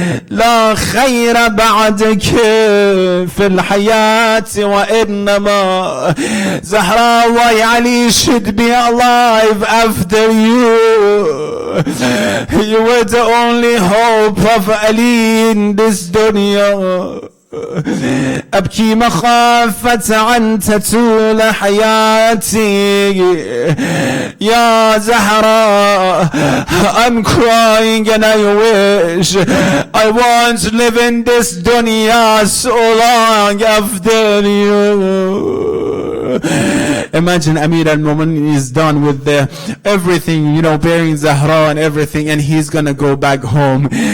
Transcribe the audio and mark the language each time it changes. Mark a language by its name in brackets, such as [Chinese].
[Arabic] لا خير بعدك في الحياة وإنما [English] Zahra, why Ali should be alive after you. You were the only hope of Ali in this dunya. [Arabic] أبكي مخافة عن تطول حياتي يا زهرة. [English] I'm crying and I wish I want to live in this dunya so long after you. Imagine Amir al-Mu'minin is done with everything, burying Zahra and everything, and he's gonna go back home.